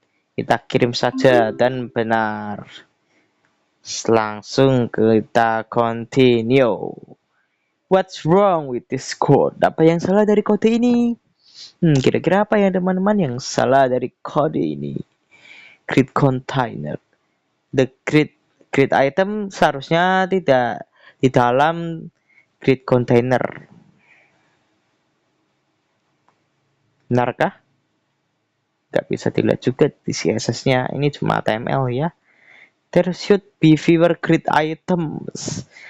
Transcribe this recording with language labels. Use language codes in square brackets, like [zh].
[id] Kita kirim saja dan benar. Langsung kita continue. [en] What's wrong with this code? [id] Apa yang salah dari kode ini? Kira-kira apa ya teman-teman yang salah dari kode ini? [en] Create container. The create item [id] seharusnya tidak di dalam [en] create container. [id] Benarkah? Gak bisa dilihat juga di CSS-nya. Ini cuma HTML ya. [en] There should be fewer create items.